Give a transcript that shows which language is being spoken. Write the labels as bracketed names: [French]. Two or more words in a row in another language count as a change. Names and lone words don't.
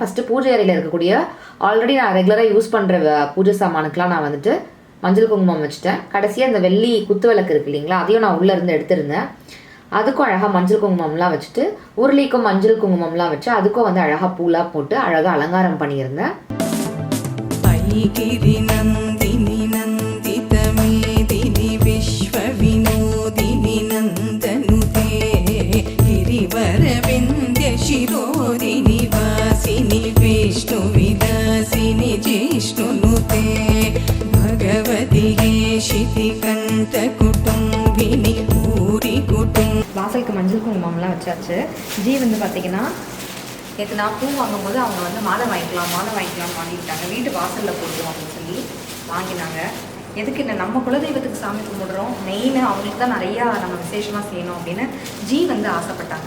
[Tamil] ஃபஸ்ட்டு பூஜை அறையில் இருக்கக்கூடிய ஆல்ரெடி நான் [English] regularly use [Tamil] பண்ணுற பூஜை சாமானுக்கெலாம் நான் வந்துட்டு மஞ்சள் குங்குமம் வச்சுட்டேன். கடைசியாக அந்த வெள்ளி குத்து விளக்கு இருக்கு இல்லைங்களா, அதையும் நான் உள்ளேருந்து எடுத்திருந்தேன். அதுக்கும் அழகாக மஞ்சள் குங்குமம்லாம் வச்சுட்டு உருளிக்கும் மஞ்சள் குங்குமம்லாம் வச்சு அதுக்கும் வந்து அழகாக பூலாம் போட்டு அழகாக அலங்காரம் பண்ணியிருந்தேன். [Sanskrit] शिरोदिनि वासिनि विष्णु विलासिनि जिष्णुनुते भगवति शितिकण्ठ कुटुम्बिनि भूरि कुटुम्ब. [Tamil] வாசலுக்கு மஞ்சள் குங்குமம்லாம் வச்சாச்சு. ஜி வந்து பார்த்தீங்கன்னா நேற்று நான் பூ வாங்கும்போது அவங்க வந்து மாலை வாங்கிக்கலாம் வாங்கிக்கிட்டாங்க. வீட்டு வாசலில் போடுவோம் அப்படின்னு சொல்லி வாங்கினாங்க. எதுக்கு என்ன நம்ம குலதெய்வத்துக்கு சாமி கும்பிடுறோம், மெயின் அவங்களுக்கு தான் நிறையா நம்ம விசேஷமாக செய்யணும் அப்படின்னு ஜி வந்து ஆசைப்பட்டாங்க.